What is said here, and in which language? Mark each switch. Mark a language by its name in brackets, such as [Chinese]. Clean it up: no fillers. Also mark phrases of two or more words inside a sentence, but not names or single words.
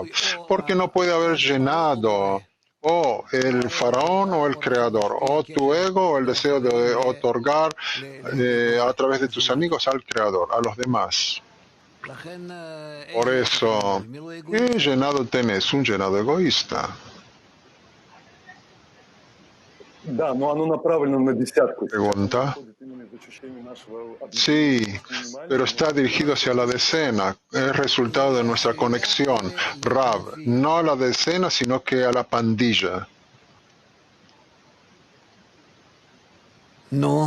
[Spanish] Porque no puede haber llenado o el faraón o el creador, o tu ego o el deseo de otorgar a través de tus amigos al creador, a los demás. Por eso, ¿qué llenado tenés? Un llenado egoísta. [Russian] Да, но оно направлено на десятку. [Spanish] Pregunta. Sí, pero está dirigido hacia la decena. Es resultado de nuestra conexión. Rab, no a la decena, sino que a la pandilla. No.